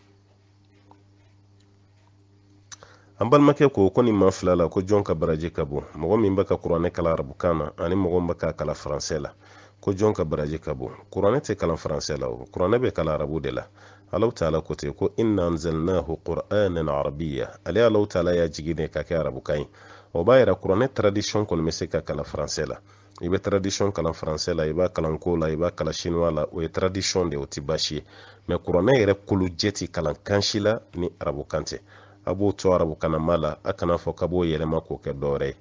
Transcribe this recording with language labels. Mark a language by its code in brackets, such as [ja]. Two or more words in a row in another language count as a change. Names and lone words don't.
[bm] An balimakɛ ko nin maa fila la ko jɔn ka baraji ka bon, mɔgɔ min bɛ ka kuranɛ kalan arabukan na ani mɔgɔ min bɛ ka kalan faransɛ la, ko jɔn ka baraji ka bon. Kuranɛ tɛ kalan faransɛ la o, kuranɛ bɛ kalan arabu de la. Alahu taala ko ten ko [ar] إنا أنزلناه قرآنا عربيا, [bm] ale Alahu taala y'a jigi de ka kɛ arabukan ye. O b'a yira kuranɛ tradition kɔni bɛ se ka kalan faransɛ la. I bɛ tradition kalan faransɛ la, i b'a kalan ko la, i b'a kalan chinois la, o ye tradition de, o tɛ baasi ye. mais kuranɛ yɛrɛ kolo jɛ ti kalan kansi la ni arabukan tɛ. A b'o to arabukanama la, a kana fɔ k'a b'o yɛlɛma k'o kɛ dɔwɛrɛ ye.